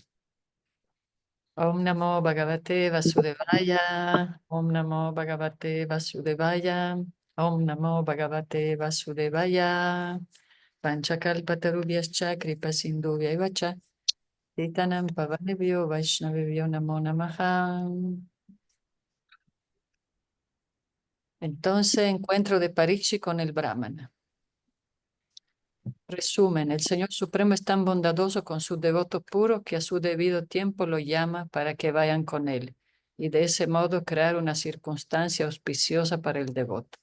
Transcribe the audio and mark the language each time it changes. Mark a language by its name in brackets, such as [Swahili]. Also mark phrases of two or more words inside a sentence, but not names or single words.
[Sanskrit] ॐ नमो भगवते वासुदेवाय. ॐ नमो भगवते वासुदेवाय. ॐ नमो भगवते वासुदेवाय. वाञ्छाकल्पतरुभ्यश्च कृपासिन्धुभ्य च. पतितानां पावनेभ्यो वैष्णवेभ्यो नमो नमः. [Spanish] Entonces, encuentro de Parikshit con el Brahmana. Resumen, el Señor Supremo es tan bondadoso con sus devotos puros que a su debido tiempo lo llama para que vayan con él y de ese modo crear una circunstancia auspiciosa para el devoto.